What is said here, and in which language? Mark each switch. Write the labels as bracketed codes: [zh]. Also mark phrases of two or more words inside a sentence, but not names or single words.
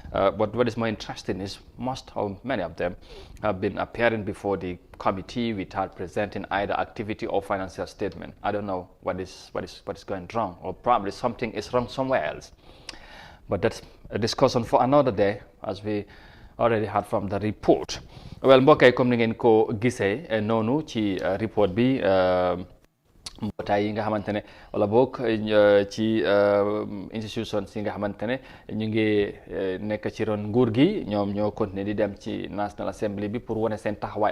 [en] But what is more interesting is many of them have been appearing before the committee without presenting either activity or financial statement. I don't know what is going wrong, or probably something is wrong somewhere else. But that's a discussion for another day, as we already heard from the report. Well, [wo] mbokk yi comme ni ngeen ko gisee noonu ci report bi mbootaay yi nga xamante ne wala boog ci institutions yi nga xamante ne ñu ngi nekk ci ron nguur gi ñoom ñoo continuer di dem ci National Assembly bi pour wane seen taxawaay